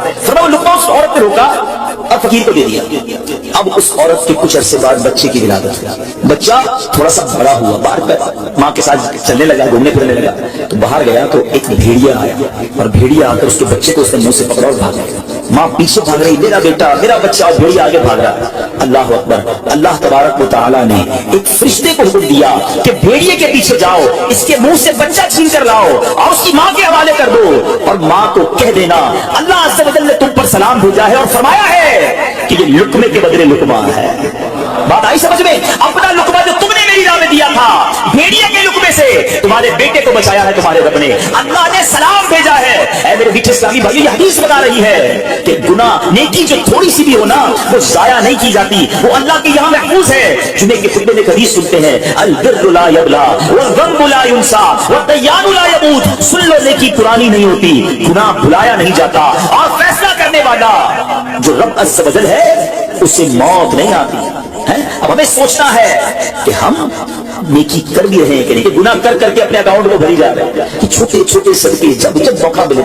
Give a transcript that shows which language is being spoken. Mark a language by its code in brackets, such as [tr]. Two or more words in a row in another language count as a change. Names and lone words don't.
[ur] فرمایا وہ لقمہ اس عورت نے روکا اور فقیر کو دے دیا۔ اب اس عورت کے کچھ عرصے بعد بچے کی ولادت ہوئی، بچہ تھوڑا سا بڑا ہوا، باہر ماں کے ساتھ چلنے لگا، گھومنے پھرنے لگا، تو باہر گیا تو ایک بھیڑیا آیا اور بھیڑیا آ کر اس کے بچے کو اس نے منہ سے پکڑا اور بھاگ گیا۔ ماں پیچھے بھاگ رہی، میرا بیٹا میرا بچہ، اور بھیڑیا آگے بھاگ رہا ہے. [ar] الله أكبر. الله تبارك و تعالى [ur] نے ایک فرشتے کو حکم دیا کہ بھیڑیے کے پیچھے جاؤ، اس کے منہ سے بچہ چھین کر لاؤ اور اس کی ماں کے حوالے کر دو، اور ماں کو کہہ دینا اللہ [ar] عز و جل [ur] نے تم پر سلام بھیجا ہے اور فرمایا ہے کہ یہ لقمے کے بدلے لقمہ ہے. بات آئی سمجھ میں? اپنا لقمہ جو تم نے میری راہ میں دیا تھا، بھیڑیے کے لقمے سے تمہارے بیٹے کو بچایا ہے تمہارے رب نے، اللہ نے سلام بھیجا ہے. اے میرے میٹھے اسلامی بھائی، یہ حدیث بتا رہی ہے کہ گناہ نیکی جو تھوڑی سی بھی ہو نا، وہ ضائع نہیں کی جاتی، وہ اللہ کے یہاں محفوظ ہے. جمعے کے خطبے میں حدیث سنتے ہیں, [ar] البر لا يبلى والذنب لا ينسى والديان لا يموت. [ur] سن لو، نیکی پرانی نہیں ہوتی، گناہ بھلایا نہیں جاتا، اور فیصلہ کرنے والا جو رب [ar] عز و جل [ur] ہے اسے موت نہیں آتی ہے. اب ہمیں سوچنا ہے کہ ہم نیکی کر بھی رہے ہیں کہ نہیں، کہ گناہ کر کر کے اپنے اکاؤنٹ کو بھری جا رہے ہیں، کہ چھوٹے چھوٹے صدقے جب جب موقع ملے.